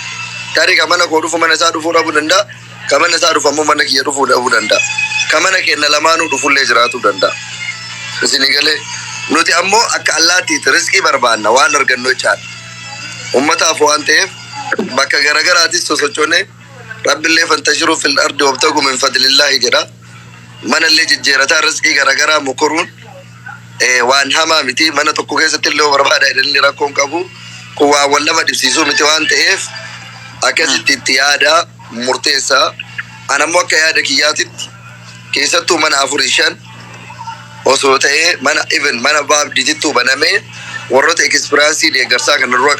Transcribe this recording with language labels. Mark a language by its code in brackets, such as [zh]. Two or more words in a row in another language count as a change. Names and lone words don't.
[om] Tarii ka mana koo dhufu mana isaa dhufuu dhabuu danda'a. Ka mana isaa dhufu ammoo mana kiyya dhufuu dhabuu danda'a. Ka mana keenya lamaanuu dhufullee jiraatuu danda'a. Isinii galee nuti ammoo akka allaattiitti riskii barbaanna waan argannu jechaadha. Uummataaf waan ta'eef bakka garaagaraatis sosochoonee rabbillee [ar] فانتشروا في الأرض وابتغوا من فضل الله [om] jedha. Manallee jijjeerataa riskii garaagaraa mukuruun waan hamaa miti. Mana tokko keessatti illee barbaada jedhanii rakkoon qabu. Kun waan wal nama dhibsiisuu miti waan ta'eef akkasitti itti yaada murteessaa. Ani ammoo akka yaada kiyyaatitti keessattuu mana 4-5 osoo ta'ee mana even mana baabdiitittuu banamee warroota ekspiraansii deeggarsaa kan dura